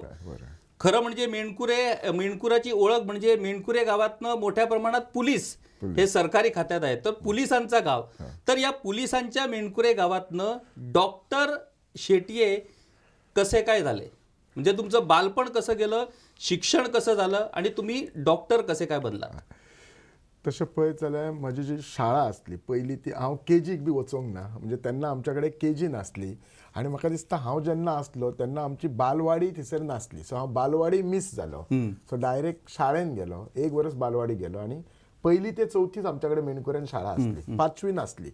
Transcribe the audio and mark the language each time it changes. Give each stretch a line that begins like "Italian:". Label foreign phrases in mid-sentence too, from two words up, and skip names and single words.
Marathi: खरं म्हणजे मेणकुराची ओळख म्हणजे मेणकुरे गावातनं मोठ्या प्रमाणात पोलीस हे सरकारी खात्यात आहेत, तर पोलिसांचा गाव. तर या पोलिसांच्या मेणकुरे गावातनं डॉक्टर शेट्ये कसे काय झाले, म्हणजे तुमचं बालपण कसं गेलं, शिक्षण कसं झालं आणि तुम्ही डॉक्टर कसे काय बनला?
Konkani: तशें पळयत जाल्यार म्हजी जी शाळा आसली पयलीं ती हांव केजीक बी वचोंक ना. म्हणजे तेन्ना आमच्या कडेन केजी नासली आनी म्हाका दिसता हांव जेन्ना आसलो तेन्ना आमची बालवाडी थंयसर नासली. सो हांव बालवाडी मिस जालो. सो डायरेक्ट शाळेन गेलो, 1 वर्स बालवाडी गेलो आनी पयली ते चवथीच आमच्या कडेन मेणकुरेन शाळा आसली, 5वी नासली.